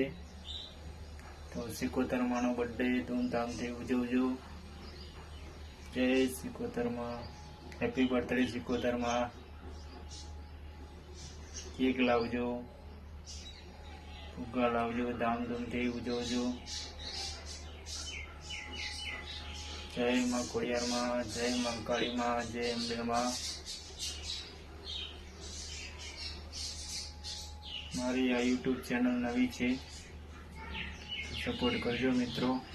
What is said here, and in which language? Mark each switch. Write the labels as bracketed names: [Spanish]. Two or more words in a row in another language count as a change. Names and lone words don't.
[Gujarati] તો 77માનો બર્થડે ધૂમધામથી ઉજવજો। જય 77માં, હેપી બર્થડે 77માં। કેક લાવજો, ફુગ્ગા લાવજો, ધામધૂમથી ઉજવજો। [Hindi] जय मां खोडियार मां, जय मां काली मां, जय अंबे मां। [Gujarati] મારી આ યૂટ્યૂબ ચેનલ નવી હૈ, સપોર્ટ કરજો મિત્રો।